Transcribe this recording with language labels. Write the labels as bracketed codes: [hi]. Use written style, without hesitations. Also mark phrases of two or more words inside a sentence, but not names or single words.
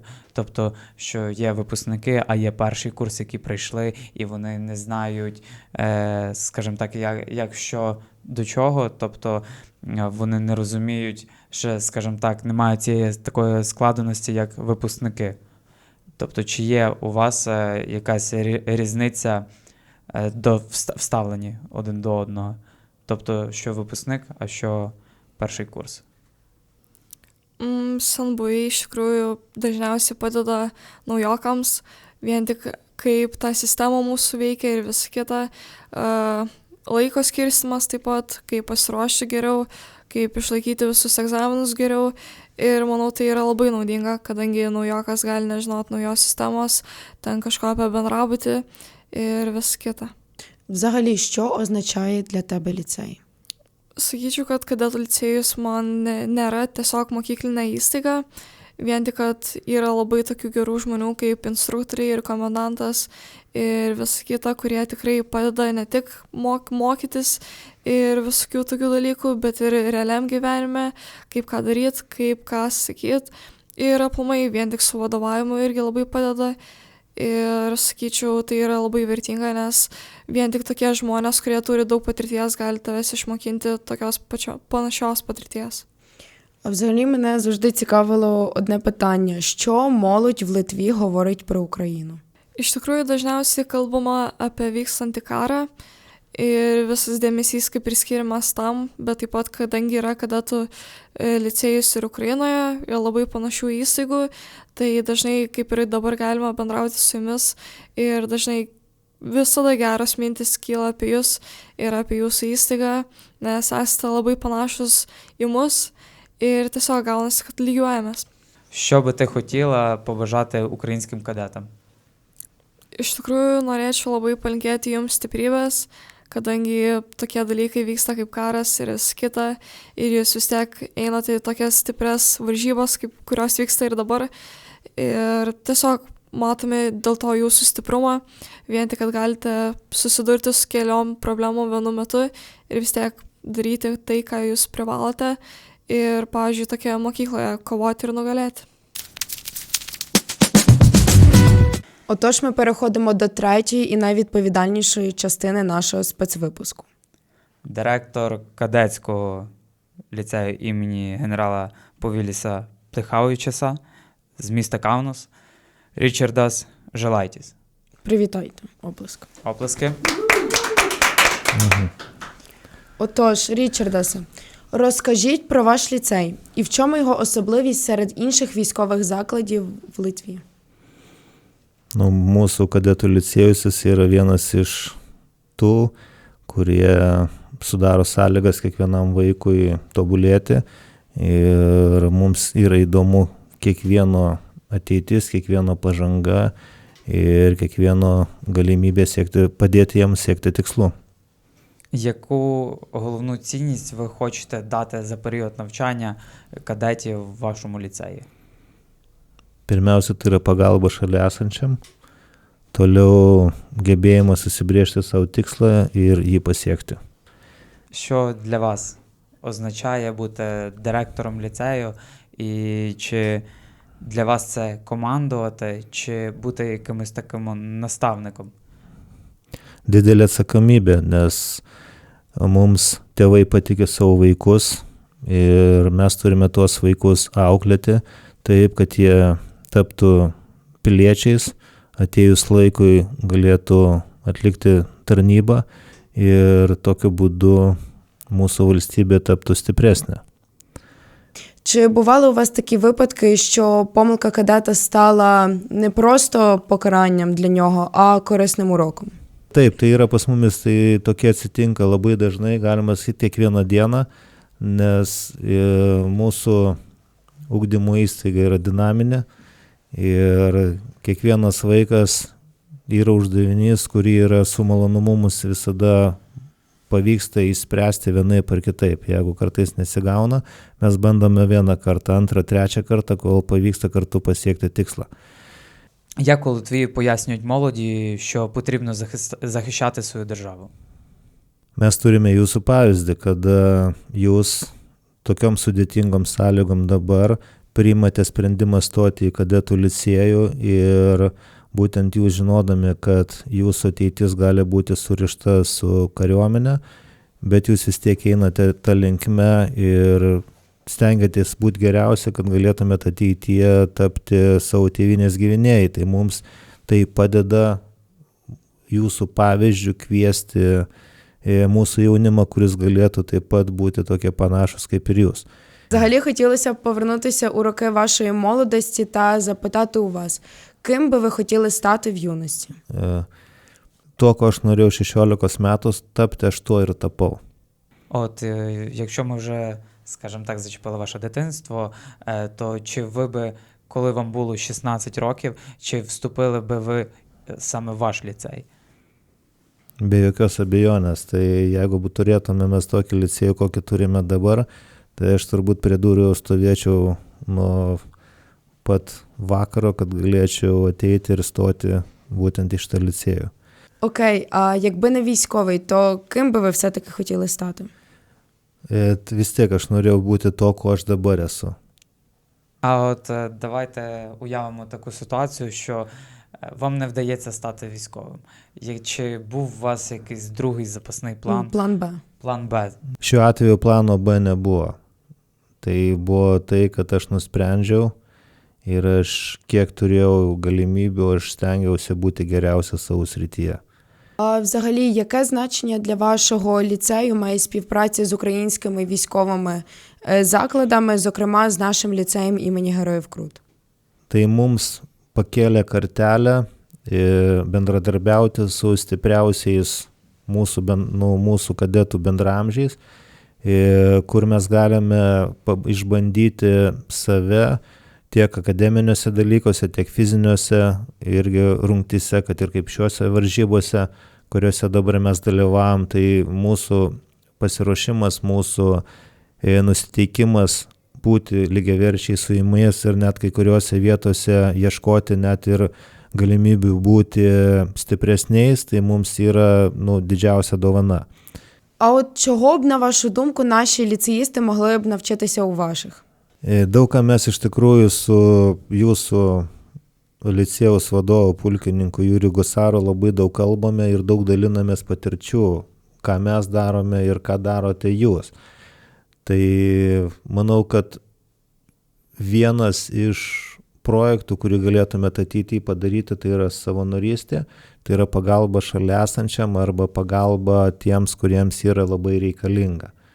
[uk] Тобто, що є випускники, а є перший курс, які прийшли, і вони не знають, скажімо так, як що до чого, тобто вони не розуміють, що, скажімо так, немає цієї такої складеності, як випускники. Тобто, чи є у вас якась різниця до вставлені один до одного? Тобто, що випускник, а що перший курс? [lt] Senbuviai iš tikrųjų dažniausiai padeda naujokams, vien tik kaip ta sistema mūsų veikia ir visa kita. Laiko skirstymas taip pat, kaip pasiruošti geriau, kaip išlaikyti visus egzaminus geriau. Ir manau, tai yra labai naudinga, kadangi naujokas gali nežinot naujos sistemos, ten kažko apie bendrabutį ir visa kita. [uk] Взагалі, що означає для тебе ліцей? [lt] Sakyčiau, kad kadetų licėjus man nėra tiesiog mokyklinė įstaiga, vien tik, kad yra labai tokių gerų žmonių kaip instruktoriai ir komendantas ir visa kita, kurie tikrai padeda ne tik mokytis ir visokių tokių dalykų, bet ir realiam gyvenime, kaip ką daryti, kaip ką sakyti. Ir aplamai vien tik su vadovavimu irgi labai padeda. Ir sakyčiau, tai yra labai vertinga, nes vien tik tokie žmonės, kurie turi daug patirties, gali tavęs išmokinti tokios panašios patirties. [uk] А взагалі мене завжди цікавило одне питання. Що молодь в Литві говорить про Україну? [lt] Iš tikrųjų, dažniausiai kalbama apie vykstantį karą ir visas dėmesys kaip ir skiriamas tam, bet taip pat, kadangi yra kadetų licėjus ir Ukrainoje, yra labai panašių įstaigų, tai dažnai kaip ir dabar galima bendrauti su jumis ir dažnai visada geros mintis kyla apie jūs ir apie jūsų įstaigą, nes esate labai panašus į mus ir tiesiog gaunasi, kad lygiuojamės. [uk] Що би ти хотіла побажати українським кадетам? [lt] Iš tikrųjų, norėčiau labai palinkėti jums stiprybės, kadangi tokie dalykai vyksta kaip karas ir visa kita, ir jūs vis tiek einate į tokias stiprias varžybas, kurios vyksta ir dabar. Ir tiesiog matome dėl to jūsų stiprumą, vien tik, kad galite susidurti su keliom problemom vienu metu ir vis tiek daryti tai, ką jūs privalote. Ir, pavyzdžiui, tokioje mokykloje kovoti ir nugalėti. [uk] Отож, ми переходимо до третьої і найвідповідальнішої частини нашого спецвипуску. Директор кадетського ліцею імені генерала Повіліса Плехаовича з міста Каунас Річардас Желайтіс. Привітайте, оплеск. Оплески. Отож, Річардасе, розкажіть про ваш ліцей і в чому його особливість серед інших військових закладів в Литві? [lt] Nu, mūsų kadetų licėjus yra vienas iš tų, kurie sudaro sąlygas kiekvienam vaikui tobulėti ir mums yra įdomu kiekvieno ateitis, kiekvieno pažanga ir kiekvieno galimybė padėti jiems siekti tikslų. [uk] Яку головну цінність ви хочете дати за період навчання кадетів в вашому ліцеї? [lt] Pirmiausia, tai yra pagalba šalia esančiam, toliau gebėjimas susibrėžti savo tikslą ir jį pasiekti. [uk] Що для вас означає бути директором ліцею? І чи для вас це командувати, чи бути якимось таким наставником? [lt] Didelė atsakomybė, nes mums tėvai patikė savo vaikus ir mes turime tuos vaikus auklėti taip, kad jie taptų piliečiais, atėjus laikui galėtų atlikti tarnybą ir tokiu būdu mūsų valstybė taptų stipresnė. [uk] Чи бували у вас такі випадки, що помилка кадета стала не просто покаранням для нього, а корисним уроком? [lt] Taip, tai yra pas mumis, tai tokie atsitinka labai dažnai, galima sakyti, kiekvieną dieną, nes mūsų ugdymo įstaiga yra dinaminė ir kiekvienas vaikas yra uždavinys, kurį yra su malonumu mums visada pavyksta išspręsti vienaip ar kitaip. Jeigu kartais nesigauna, mes bandome vieną kartą, antrą, trečią kartą, kol pavyksta kartu pasiekti tikslą. [uk] Як у Литві пояснюють молоді, що потрібно захищати свою державу? [lt] Mes turime jūsų pavyzdį, kada jūs tokiom sudėtingom sąlygom dabar priimate sprendimą stoti į kadetų licėjų ir būtent jūs žinodami, kad jūsų ateitis gali būti surišta su kariuomenė, bet jūs vis tiek einate tą linkme ir stengiatės būti geriausia, kad galėtumėte ateityje tapti savo tėvynės gyvenėjai. Tai mums tai padeda jūsų pavyzdžių kviesti mūsų jaunimą, kuris galėtų taip pat бути tokie panašus kaip ir jūs. [uk] Взагалі хотілося б повернутися у роки вашої молодості та запитати у вас, ким би ви хотіли стати в юності? [lt] Tuo, ko aš norėjau 16 metų tapti, aš tuo ir tapau. [uk] От, якщо ми вже, скажімо так, зачепили ваше дитинство, то чи ви би, коли вам було 16 років, чи вступили би ви саме в ваш ліцей? [lt] Be jokios abejonės, tai jeigu turėtume mes tokį licėjų, kokį turime dabar, tai aš turbūt prie durų stovėčiau nuo pat vakaro, kad galėčiau ateiti ir stoti būtent į šitą ліцею. [uk] Окей, а якби не військовий, то ким би ви все-таки хотіли стати? [lt] Vis tiek aš norėjau būti to, ko aš dabar esu. [uk] А от давайте уявимо таку ситуацію, що вам не вдається стати військовим. Чи був у вас якийсь другий запасний план? План Б. План Б. [lt] Šiuo atveju plano B nebuvo. Tai buvo tai, kad aš nusprendžiau ir aš kiek turėjau galimybių, aš stengiausi būti geriausia savo srityje. [uk] А взагалі, яке значення для вашого ліцею має співпраця з українськими військовими закладами, зокрема з нашим ліцеєм імені Героїв Крут? [lt] Tai mums pakėlė kartelę bendradarbiauti su stipriausiais mūsų kadetų bendramžiais, kur mes galime išbandyti save tiek akademiniuose dalykuose, tiek fiziniuose irgi rungtyse, kad ir kaip šiuose varžybose, kuriuose dabar mes dalyvavom, tai mūsų pasiruošimas, mūsų nusiteikimas būti lygiaverčiai su jumis ir net kai kuriuose vietose ieškoti net ir galimybių būti stipresniais, tai mums yra didžiausia dovana. [uk] А от чого б, на вашу думку, наші ліцеїсти могли б навчитися у ваших? [lt] Daug ką mes iš tikrųjų su jūsų licėjaus vadovu pulkininku Juriu Gusaru labai daug kalbame ir daug dalinamės patirčių, ką mes darome ir ką darote jūs. Tai manau, kad vienas iš projektų, kurį galėtumėte ateityje padaryti, tai yra savanorystė, tai yra pagalba šalia esančiam arba pagalba tiems, kuriems yra labai reikalinga.